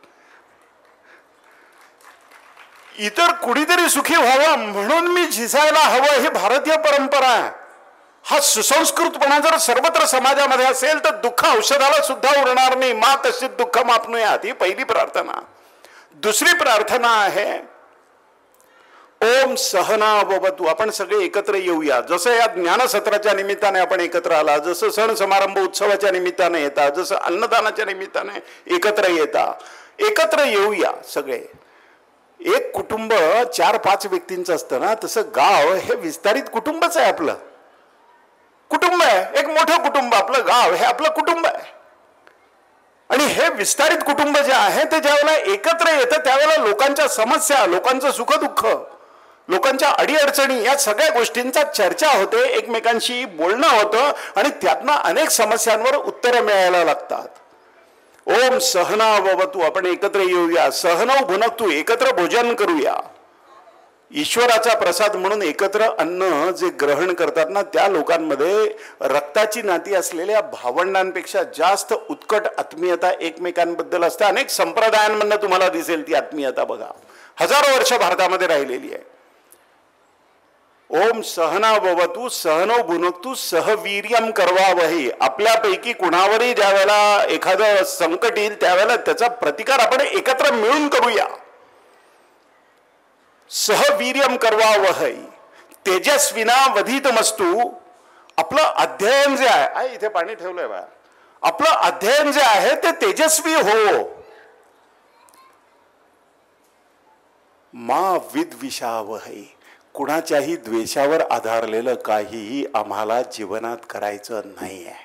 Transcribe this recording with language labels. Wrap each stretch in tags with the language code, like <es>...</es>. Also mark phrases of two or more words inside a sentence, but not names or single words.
<mr>इतर कुणीतरी सुखी व्हावं म्हणून मी झिजायला हवं, ही भारतीय परंपरा आहे. हा सुसंस्कृतपणा जर सर्वत्र समाजामध्ये असेल तर दुःख औषधाला सुद्धा उरणार नाही.</mr> <sa>मा तशी दुःख मापणूयात,</sa> <mr>ही पहिली प्रार्थना. दुसरी प्रार्थना आहे</mr> <sa>ओम सहना भवतु.</sa> <mr>आपण सगळे एकत्र येऊया. जसं या ज्ञानसत्राच्या निमित्ताने आपण एकत्र आला, जसं सण समारंभ उत्सवाच्या निमित्ताने येता, जसं अन्नदानाच्या निमित्ताने एकत्र येता, एकत्र येऊया सगळे. एक कुटुंब 4-5 व्यक्तींचं असतं ना, तसं गाव हे विस्तारित कुटुंबच आहे. आपलं कुटुंब आहे, एक मोठं कुटुंब. आपलं गाव हे आपलं कुटुंब आहे. आणि हे विस्तारित कुटुंब जे आहे ते ज्यावेळेला एकत्र येतं त्यावेळेला लोकांच्या समस्या, लोकांचं सुखदुःख, लोकांच्या अडीअडचणी या सगळ्या गोष्टींचा चर्चा होते, एकमेकांशी बोलणं होतं, आणि त्यातनं अनेक समस्यांवर उत्तरं मिळायला लागतात.</mr> <sa>ओम सहना भवतु.</sa> <mr>आपण एकत्र येऊया.</mr> <sa>सहनौ भुनक्तु.</sa> <mr>एकत्र भोजन करूया. ईश्वराचा प्रसाद म्हणून एकत्र अन्न जे ग्रहण करतात ना, त्या लोकांमध्ये रक्ताची नाती असलेल्या भावंडांपेक्षा जास्त उत्कट आत्मीयता एकमेकांबद्दल असते. अनेक संप्रदायांमधनं तुम्हाला दिसेल ती आत्मीयता. बघा, हजारो वर्ष भारतामध्ये राहिलेली आहे.</mr> <sa>ओम सहना भवतु सहनौ भुनक्तु सहवीर्यम करवावही.</sa> <mr>आपल्यापैकी कुणावरही ज्या वेळेला एखादं संकट येईल त्यावेळेला त्याचा प्रतिकार आपण एकत्र मिळून करूया.</mr> <sa>सहवीर्यम करवावहै तेजस्विना वधितमस्तु.</sa> <mr>आपलं अध्ययन जे आहे, इथे पाणी ठेवलंय बा, आपलं अध्ययन जे आहे ते तेजस्वी हो.</mr> <sa>मा विद्विषावहै.</sa> <mr>कुणाच्याही द्वेषावर आधारलेलं काहीही आम्हाला जीवनात करायचं नाही आहे.</mr>